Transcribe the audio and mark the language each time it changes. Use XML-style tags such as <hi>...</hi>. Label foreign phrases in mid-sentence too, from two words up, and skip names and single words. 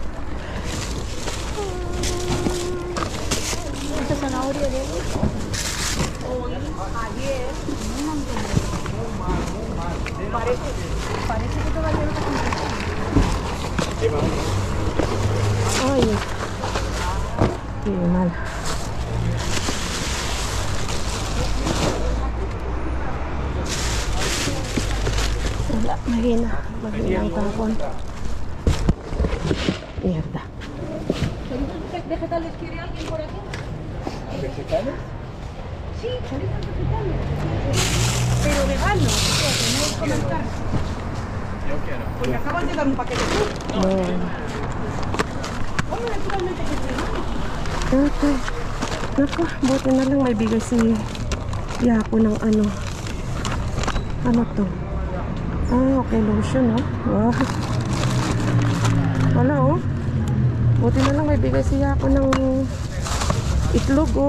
<es>Esta zanahoria de hoy, ayer. Parece que todavía no está. Ay, qué mal.</es> <tl>Wala, mahina ang tapon.</tl> <es>Mierda. ¿Vegetales quiere alguien por aquí? ¿Vegetales? Sí, choritos vegetales. Pero veganos, o sea, que no comen carne. Yo quiero. Pues me acabas de dar un paquete tú. Come naturalmente que sí. Okay.</es> <tl>Naku, buti na lang may bigay si Yapo ng ano. Ano to? Okay, lotion, oh. Wow. Wala, oh. Buti na lang may bigay si Yapo ng itlog, oh.</tl>